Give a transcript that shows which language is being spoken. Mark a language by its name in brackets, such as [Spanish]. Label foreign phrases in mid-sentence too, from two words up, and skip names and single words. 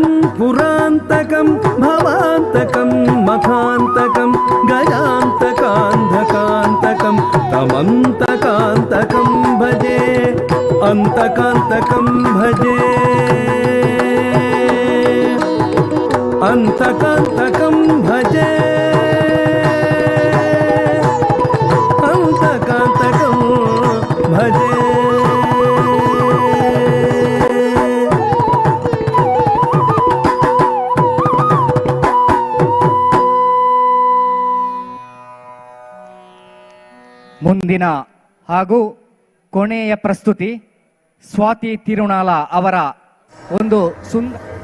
[Sanskrit] పురాంతకం భవాంతకం మఖాంతకం గజాంతకాంధకాంతకం తమంతకాంతకం భజే అంతకాంతకం భజే అంతకాంతకం భజే అంతకాంతకం భజే [Kannada] ಮುಂದಿನ ಹಾಗೂ ಕೊನೆಯ ಪ್ರಸ್ತುತಿ ಸ್ವಾತಿ ತಿರುನಾಳ ಅವರ ಒಂದು ಸುಂದರ